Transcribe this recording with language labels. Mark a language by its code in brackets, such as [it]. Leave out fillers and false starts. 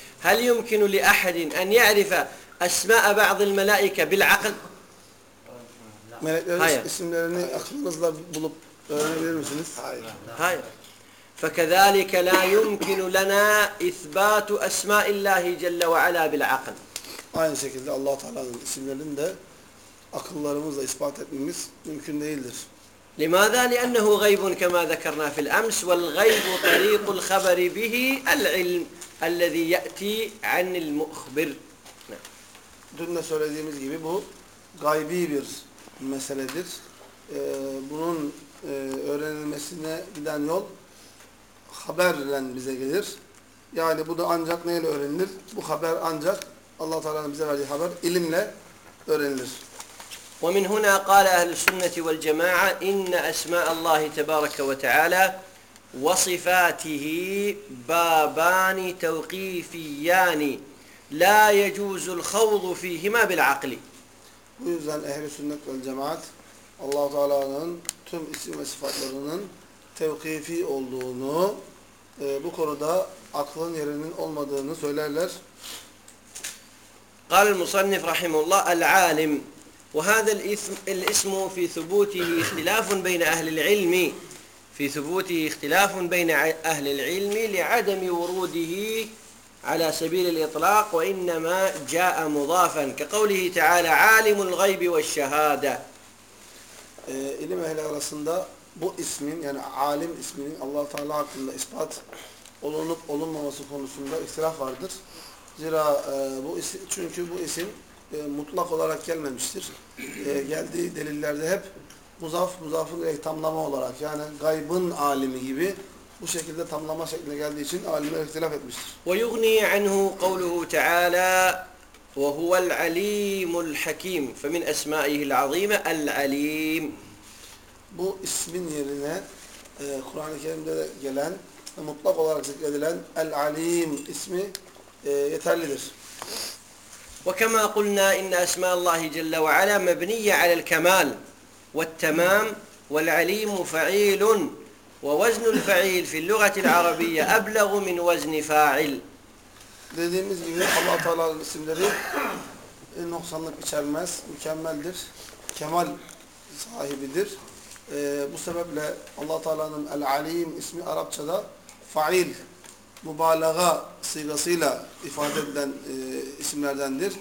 [ar] هل يمكن لأحد أن يعرف أسماء بعض الملائكة بالعقل؟ [tr] Meleklerin isimlerini aklınızla bulup öğrenebilir misiniz? Hayır. Hayır. [ar] فكذلك لا يمكن لنا إثبات أسماء الله جل وعلا بالعقل. [tr] Aynı şekilde Allah-u Teala'nın isimlerini de akıllarımızla ispat etmemiz mümkün değildir. [ar] لماذا؟ لأنه غيب كما ذكرنا في الأمس والغيب طريق الخبر به العلم الذي يأتي عن المخبر. [tr] Dün de söylediğimiz gibi bu gaybi bir meseledir. Bunun öğrenilmesine giden yol haberle bize gelir. Yani bu da ancak neyle öğrenilir? Bu haber ancak Allah Teala'nın bize verdiği haber ilimle öğrenilir. [ar] ومن هنا قال أهل السنة والجماعة إن أسماء الله تبارك وتعالى وصفاته بابان توقيفيان لا يجوز الخوض فيهما بالعقل. [tr] Bu yüzden Ehl-i Sünnet ve Cemaat Allah-u Teala'nın tüm isim ve sıfatlarının tevkifi olduğunu, bu konuda aklın yerinin olmadığını söylerler. [ar] قال المصنف رحمه الله العالم وهذا الاسم في ثبوته اختلاف بين أهل العلم في ثبوته اختلاف بين أهل العلم لعدم وروده على سبيل الإطلاق وإنما جاء مضافا كقوله تعالى عالم الغيب والشهادة. علم أهل [tr] arasında bu ismin yani alim isminin Allah Teala hakkında ispat olunup olunmaması konusunda ihtilaf vardır. Zira bu isim, çünkü bu isim mutlak olarak gelmemiştir. Geldiği delillerde hep muzafın direkt tamlama olarak yani gaybın alimi gibi bu şekilde tamlama şeklinde geldiği için alimler ihtilaf etmiştir. [ar] وَيُغْنِي عَنْهُ قَوْلُهُ تَعَالَى وَهُوَ الْعَلِيمُ الْحَكِيمُ فَمِنْ أَسْمَائِهِ الْعَظِيمَ الْعَلِيمُ. [tr] Bu ismin yerine Kur'an-ı Kerim'de de gelen mutlak olarak zikredilen El-Alim ismi yeterlidir. [ar] وكما قلنا إن أسماء الله جل وعلا مبنية على الكمال والتمام والعليم فعيل ووزن الفعيل في اللغة العربية أبلغ من وزن فاعل. [tr] Dediğimiz gibi Allah Teala'nın isimleri noksanlık içermez, mükemmeldir, kemal sahibidir. Bu sebeple Allah Teala'nın El-Alim ismi Arapçada fa'il mübalağa sıgasıyla ifade edilen isimlerdendir.